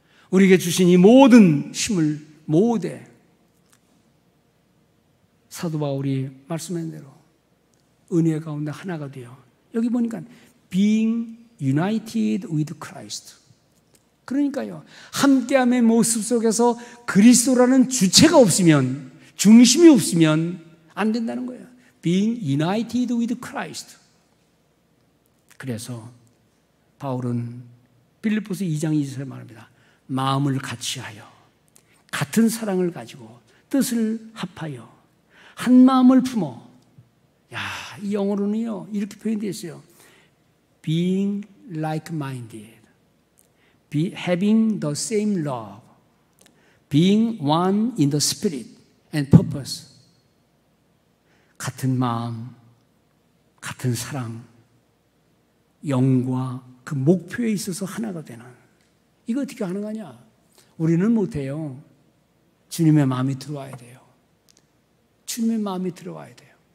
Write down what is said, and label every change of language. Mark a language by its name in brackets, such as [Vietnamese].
[Korean] 우리에게 주신 이 모든 힘을 모으되 사도 바울이 말씀한 대로 은혜 가운데 하나가 되어 여기 보니까 [English] being united with Christ. [Korean] 그러니까요, 함께함의 모습 속에서 그리스도라는 주체가 없으면, 중심이 없으면 안 된다는 거예요. [English] Being united with Christ. [Korean] 그래서 바울은 빌립보서 2장 2절에 말합니다. 마음을 같이하여 같은 사랑을 가지고 뜻을 합하여 한 마음을 품어. 이 영어로는요 이렇게 표현되어 있어요. [English] Being like-minded, having the same love, being one in the spirit and purpose. [Korean] 같은 마음, 같은 사랑, 영과 그 목표에 있어서 하나가 되는. 이거 어떻게 하는 거냐? 우리는 못해요. 주님의 마음이 들어와야 돼요. 주님의 마음이 들어와야 돼요.